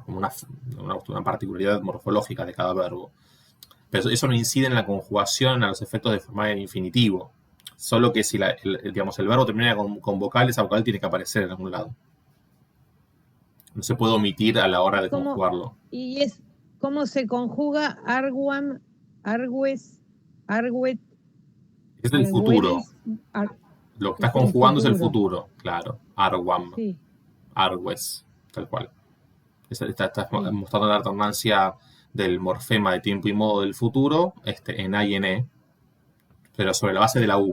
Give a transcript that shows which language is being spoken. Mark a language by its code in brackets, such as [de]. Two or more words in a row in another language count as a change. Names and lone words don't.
[es] Como una particularidad morfológica de cada verbo. Pero eso no incide en la conjugación a los efectos de formar el infinitivo. Solo que si digamos, el verbo termina con vocal, esa vocal tiene que aparecer en algún lado. No se puede omitir a la hora de conjugarlo. ¿Y cómo se conjuga [la] arguam, argues, arguet? [es] Es el futuro. Lo que estás conjugando es el futuro, claro. Arguam. Sí. Argues, tal cual. Estás mostrando la alternancia del morfema de tiempo y modo del futuro en A y en E, pero sobre la base de la U.